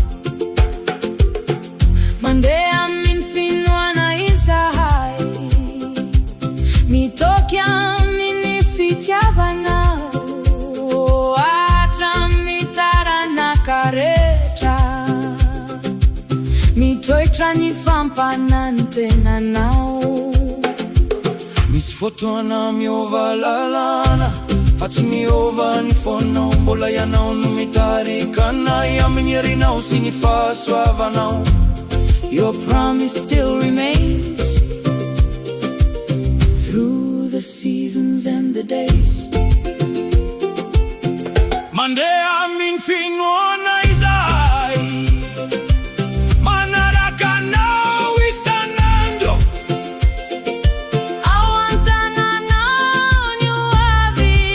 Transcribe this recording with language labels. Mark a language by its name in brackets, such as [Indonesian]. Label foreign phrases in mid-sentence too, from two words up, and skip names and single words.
[Malagasy] Mandeha amin'ny Finoana izahay, mitoky amin'ny fitiavanao, rehetra, mitoetra ny fampanantenanao. Misy fotoana miova lalana, fa tsy miova ny fonao, mbola ianao no mitarika anay amin'ny herinao sy ny fahasoavanao. [English] Your promise still remains through the seasons and the days. [Malagasy] Mandeha amin'ny Finoana izahay, manaraka anao isan'andro, ao an-tananao ny hoavy,